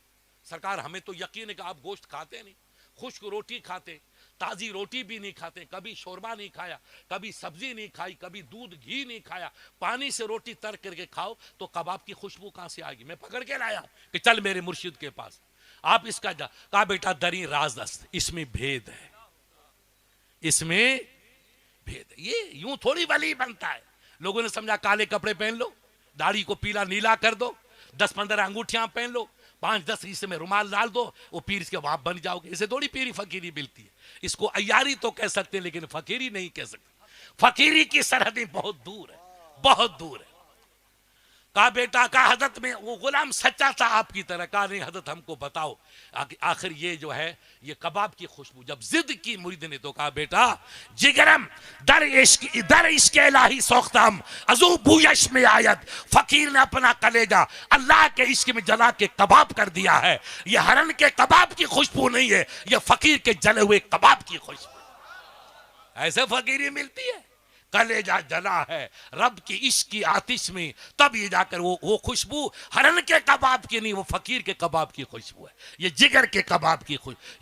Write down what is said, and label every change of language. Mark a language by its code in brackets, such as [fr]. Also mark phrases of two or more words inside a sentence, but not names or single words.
[ur] سرکار ہمیں تو یقین ہے کہ آپ گوشت کھاتے نہیں، خشک روٹی کھاتے، تازی روٹی بھی نہیں کھاتے، کبھی شوربہ نہیں کھایا، کبھی سبزی نہیں کھائی، کبھی دودھ گھی نہیں کھایا، پانی سے روٹی تر کر کے کھاؤ تو کباب کی خوشبو کہاں سے آئے گی؟ میں پکڑ کے لایا کہ چل میرے مرشد کے پاس، آپ اس کا کہا بیٹا [fa] دری راز است، [ur] اس میں بھید ہے، اس میں بھید ہے۔ یہ یوں تھوڑی ولی بنتا ہے۔ لوگوں نے سمجھا کالے کپڑے پہن لو، داڑھی کو پیلا نیلا کر دو، 10-15 انگوٹھیاں پہن لو، 5-10 حصے میں رومال ڈال دو، وہ پیر کے وہاں بن جاؤ گے۔ اسے تھوڑی پیری فقیری ملتی ہے۔ اس کو عیاری تو کہہ سکتے ہیں لیکن فقیری نہیں کہہ سکتے۔ فقیری کی سرحدیں بہت دور ہے، بہت دور ہے۔ کہا بیٹا، کہا حضرت میں وہ غلام سچا تھا آپ کی طرح؟ کہا نہیں حضرت ہم کو بتاؤ آخر یہ جو ہے یہ کباب کی خوشبو۔ جب ضد کی مرید نے تو کہا بیٹا [fa] جگرم در عشق الہی سوختم ازو بویش میں آیت، [ur] فقیر نے اپنا کلیجہ اللہ کے عشق میں جلا کے کباب کر دیا ہے۔ یہ ہرن کے کباب کی خوشبو نہیں ہے، یہ فقیر کے جلے ہوئے کباب کی خوشبو۔ ایسے فقیری ملتی ہے، کلیجہ جلا ہے رب کی عشق کی آتش میں، تب یہ جا کر وہ خوشبو ہرن کے کباب کی نہیں، وہ فقیر کے کباب کی خوشبو ہے، یہ جگر کے کباب کی خوشبو۔